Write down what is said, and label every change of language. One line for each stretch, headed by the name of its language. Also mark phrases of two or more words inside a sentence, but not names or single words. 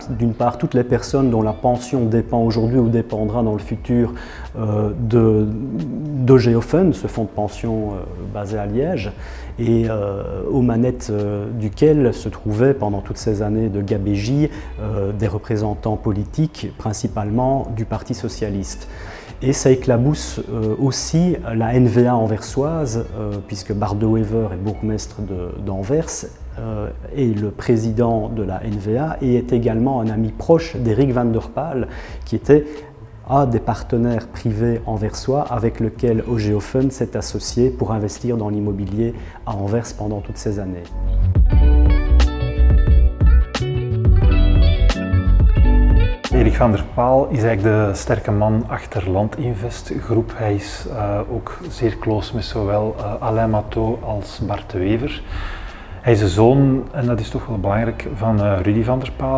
French: D'une part, toutes les personnes dont la pension dépend aujourd'hui ou dépendra dans le futur d'OGEO Fund, ce fonds de pension basé à Liège, et aux manettes duquel se trouvaient pendant toutes ces années de gabégie des représentants politiques, principalement du Parti socialiste. Et ça éclabousse aussi la NVA anversoise, puisque Bart De Wever est bourgmestre d'Anvers, et le président de la NVA et est également un ami proche d'Erik van der Paal, qui était un des partenaires privés anversois avec lequel OGEO Fund s'est associé pour investir dans l'immobilier à Anvers pendant toutes ces années.
Dutch: Erik van der Paal is eigenlijk de sterke man achter Landinvest Groep. Hij is ook zeer close met zowel Alain Matteau als Bart De Wever. Hij is de zoon, en dat is toch wel belangrijk, van Rudy van der Paal.